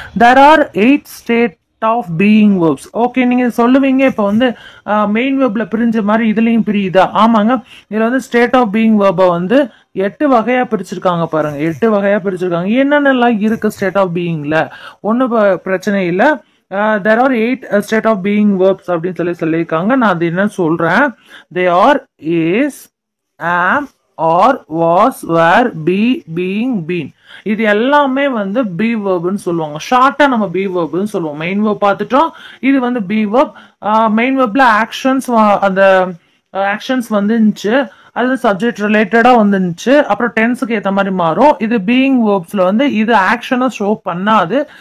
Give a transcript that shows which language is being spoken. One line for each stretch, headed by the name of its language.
English: There are 8 state of being verbs.
Tamil: Okay, நீங்க சொல்லுவீங்க இப்போ வந்து மெயின் வேர்ப்ல பிரிஞ்ச மாதிரி இதுலயும் பிரியுதா? ஆமாங்க, இதுல வந்து ஸ்டேட் ஆஃப் பீயிங் வேர்பை வந்து 8 வகையா பிரிச்சிருக்காங்க. பாருங்க, 8 வகையா பிரிச்சிருக்காங்க. என்னென்னலாம் இருக்கு ஸ்டேட் ஆஃப் பீயிங்ல? ஒன்னும் பிரச்சனை இல்லை.
English: there are 8 state of being verbs
Tamil: அப்படின்னு சொல்லியிருக்காங்க. நான் அது என்ன சொல்றேன்.
English: they are is, am, or, was, were, be, being, been.
Tamil: இது எல்லாமே வந்து பி வேர்ப்னு சொல்லுவாங்க. ஷார்ட்டா நம்ம பி வேர்ப்னு சொல்லுவோம். மெயின் வேர்ப் பார்த்துட்டோம், இது வந்து பி வேர்ப். மெயின் வேர்ப்ல ஆக்ஷன்ஸ், அந்த ஆக்ஷன்ஸ் வந்துச்சு, அது சப்ஜெக்ட் ரிலேட்டடா வந்துச்சு. அப்புறம் டென்ஸுக்கு ஏற்ற மாதிரி மாறும். இது பீயிங் வேர்ப்ஸ்ல வந்து இது ஆக்ஷனை ஷோ பண்ணாது.